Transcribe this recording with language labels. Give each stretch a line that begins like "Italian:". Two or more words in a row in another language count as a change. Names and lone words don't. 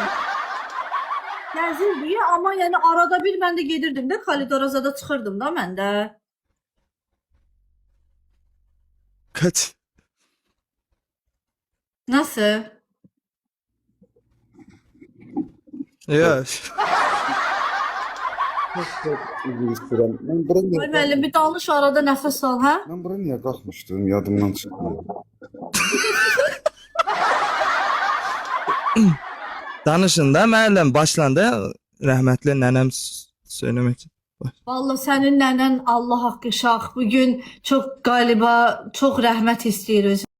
Azerbaijani: Gəzirdik ama yani arada bir ben de gedirdim de koridora zada çıxırdım da mən də.
Turkish: Kaç? Nasıl? Ya. Ben buraya Ay niye,
Azerbaijani: müəllim bir danış arada nəfəs al, hə?
Turkish: ben buraya niye kalkmıştım? Yadımdan çıkmıyor.
Azerbaijani: Danışın da müəllim başlandı. Rəhmətli nənəm söylemek. Vallahi sənin nənən Allah haqqı şah
Turkish: bugün çok galiba çok
Azerbaijani: rəhmət istəyir özünə.